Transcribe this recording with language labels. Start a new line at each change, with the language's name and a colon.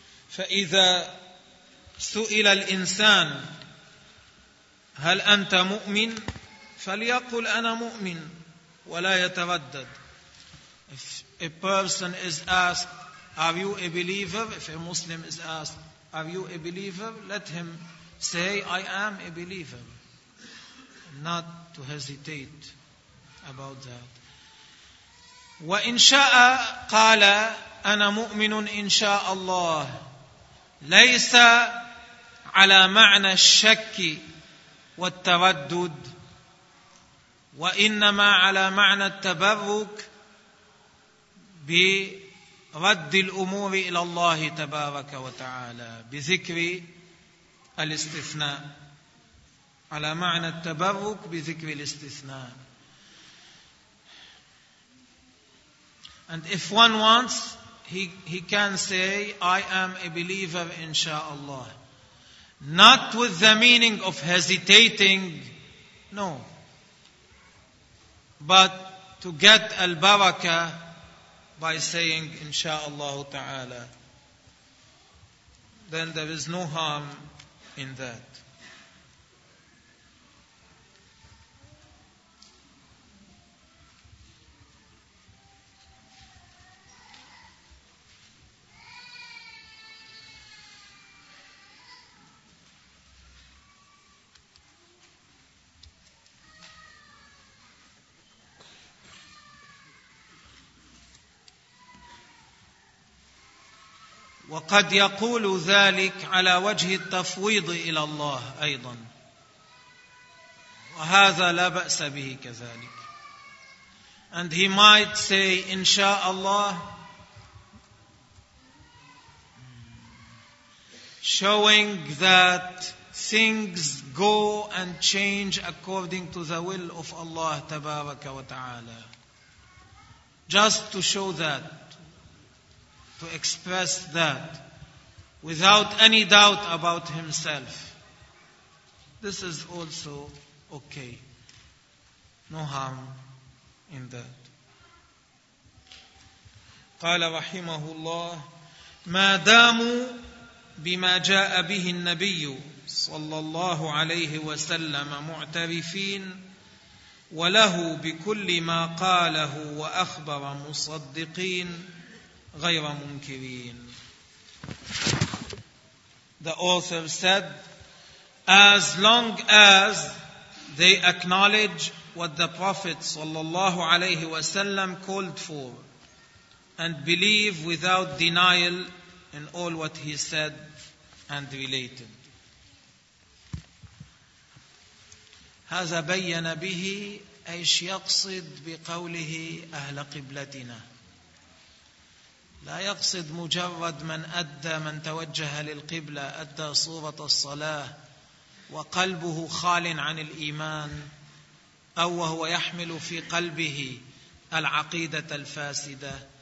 Arabic: فإذا سئل الإنسان هل أنت مؤمن؟ فليقل أنا مؤمن ولا يتردد.
English: If a person is asked, are you a believer? If a Muslim is asked, are you a believer? Let him say, I am a believer. Not to hesitate about that.
Arabic: وإن شاء قال أنا مؤمن إن شاء الله. ليس على معنى الشك والتردد وإنما على معنى التبرك برد الأمور إلى الله تبارك وتعالى بذكر الاستثناء على معنى التبرك بذكر الاستثناء.
English: And if one wants, he can say, I am a believer, inshallah. Not with the meaning of hesitating, no. But to get al-barakah by saying, inshallah ta'ala. Then there is no harm in that.
Arabic: وقد يقول ذلك على وجه التفويض إلى الله أيضا وهذا لا بأس به كذلك.
English: And he might say
Arabic: إن شاء الله,
English: showing that things go and change according to the will of Allah
Arabic: تبارك وتعالى,
English: just to show that, to express that without any doubt about himself. This is also okay. No harm in that.
Arabic: قال رحمه الله ما داموا بما جاء به النبي صلى الله عليه وسلم معترفين وله بكل ما قاله وأخبر مصدقين غير منكرين.
English: The author said, as long as they acknowledge what the Prophet sallallahu alayhi wasallam called for and believe without denial in all what he said and related.
Arabic: هذا بين به ايش يقصد بقوله اهل قبلتنا. لا يقصد مجرد من أدى, من توجه للقبلة, أدى صورة الصلاة وقلبه خال عن الإيمان أو وهو يحمل في قلبه العقيدة الفاسدة.